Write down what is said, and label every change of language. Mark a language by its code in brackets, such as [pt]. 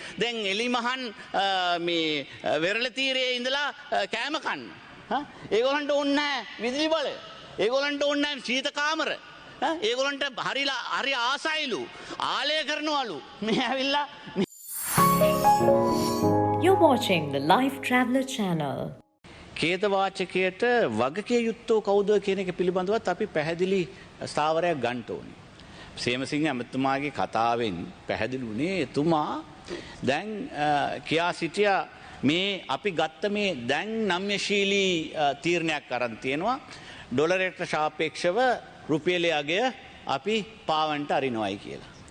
[si] දැන් එලිමහන් මේ වෙරළ තීරයේ ඉඳලා කෑම කන්න. ඒගොල්ලන්ට ඕනේ නැහැ විදුලි බලය. ඒගොල්ලන්ට ඕනේ නැහැ සීත කාමර. ඒගොල්ලන්ට හරි ආසයිලු ආලය කරනවලු මේ ඇවිල්ලා. [en] You're watching the Lifetraveler channel. [si] කේතවාචකයට වගකිය යුත්තෝ කවුද කියන එක පිළිබඳවත් අපි පැහැදිලි ස්ථාවරයක් ගන්න ඕනේ. සේමසිංහ ඇමතුමාගේ කතාවෙන් පැහැදිලි වුණේ එතුමා දැන් කියා සිටියා මේ අපි ගත්ත මේ දැන් නම්‍යශීලී තීරණයක් අරන් තියෙනවා ඩොලරයට සාපේක්ෂව රුපියලේ අගය අපි පාවන්ට අරිනවයි කියලා.